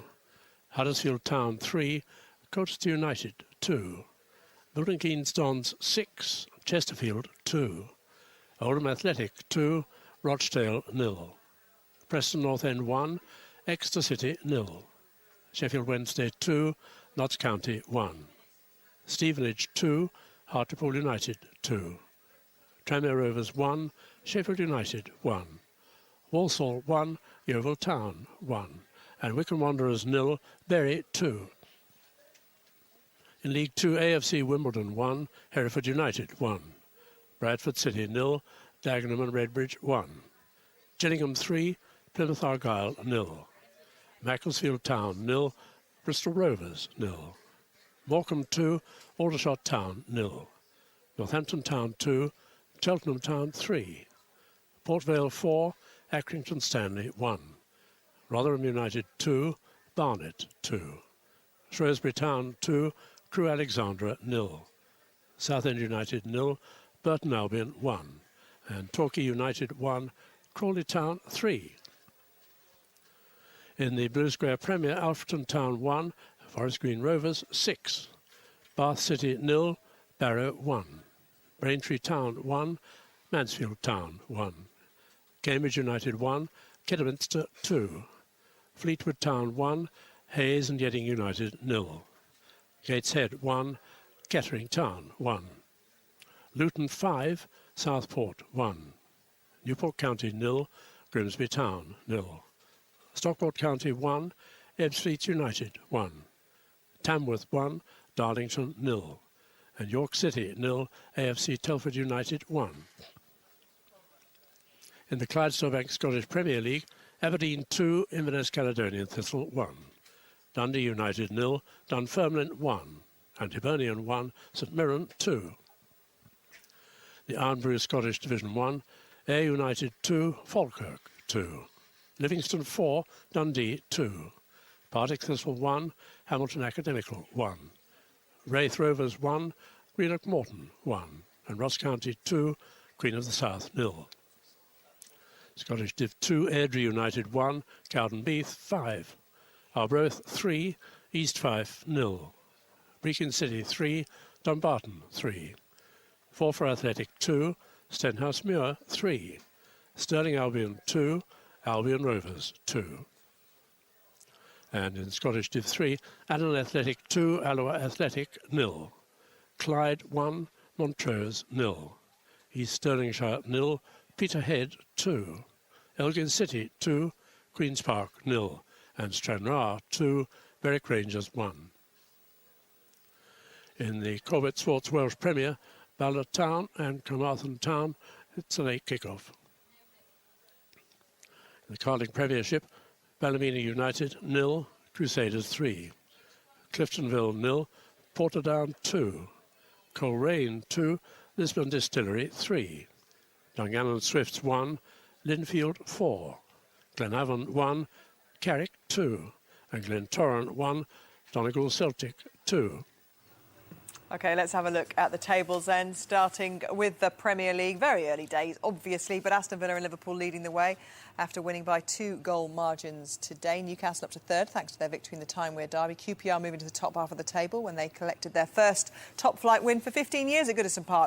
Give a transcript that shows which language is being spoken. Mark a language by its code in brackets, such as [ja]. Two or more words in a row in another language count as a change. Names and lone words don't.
[en] Huddersfield Town 3, Colchester United 2. Milton Keynes Dons 6, Chesterfield 2. Oldham Athletic 2, Rochdale 0. Preston North End 1, Exeter City 0. Sheffield Wednesday 2, Notts County 1. Stevenage 2, Hartlepool United 2. Tranmere Rovers 1, Sheffield United 1. Walsall 1, Yeovil Town 1. And Wycombe Wanderers 0, Bury 2. In League 2, AFC Wimbledon 1, Hereford United 1. Bradford City 0, Dagenham and Redbridge 1. Gillingham 3, Plymouth Argyle 0. Macclesfield Town 0, Bristol Rovers 0. Morecambe 2, Aldershot Town 0. Northampton Town 2, Cheltenham Town 3. Port Vale 4, Accrington Stanley 1. Rotherham United 2, Barnet 2. Shrewsbury Town 2, Crewe Alexandra 0. Southend United 0, Burton Albion 1. And Torquay United 1, Crawley Town 3. In the Blue Square Premier, Alfreton Town 1, Forest Green Rovers 6. Bath City 0, Barrow 1. Braintree Town 1, Mansfield Town 1. Cambridge United 1, Kidderminster 2. Fleetwood Town 1, Hayes and Yeading United 0. Gateshead 1, Kettering Town 1. Luton 5, Southport 1. Newport County 0, Grimsby Town 0. Stockport County 1, Ebbsfleet United 1. Tamworth 1, Darlington 0. And York City 0, AFC Telford United 1. In the Clydesdale Scottish Premier League, Aberdeen 2, Inverness Caledonian Thistle 1. Dundee United 0, Dunfermline 1. And Hibernian 1, St Mirren 2. The Ironbrew Scottish Division 1, Ayr United 2, Falkirk 2. Livingston 4, Dundee 2. Partick Thistle 1, Hamilton Academical 1. Wraith Rovers 1, Greenock Morton 1. And Ross County 2, Queen of the South 0. Scottish Div 2, Airdrie United 1, Cowdenbeath 5. Arbroath 3, East Fife 0. Brechin City 3, Dumbarton 3. Forfar Athletic 2, Stenhouse Muir 3. Stirling Albion 2, Albion Rovers 2. And in Scottish Div 3, Allen Athletic 2, Alloa Athletic 0. Clyde 1, Montrose 0. East Stirlingshire 0, Peterhead 2. Elgin City 2, Queen's Park 0. And Stranraer 2, Berwick Rangers 1. In the Corbett Sports Welsh Premier, Ballard Town and Carmarthen Town, it's a late kick-off. In the Carling Premiership, Ballymena United 0, Crusaders 3. Cliftonville 0, Portadown 2. Coleraine 2, Lisbon Distillery 3. Dungannon Swifts 1, Linfield 4. Glenavon 1, Carrick 2. And Glentoran 1, Donegal Celtic 2. OK, let's have a look at the tables then, starting with the Premier League. Very early days, obviously, but Aston Villa and Liverpool leading the way after winning by 2-goal margins today. Newcastle up to third, thanks to their victory in the Time Wear derby. QPR moving to the top half of the table when they collected their first top-flight win for 15 years at Goodison Park.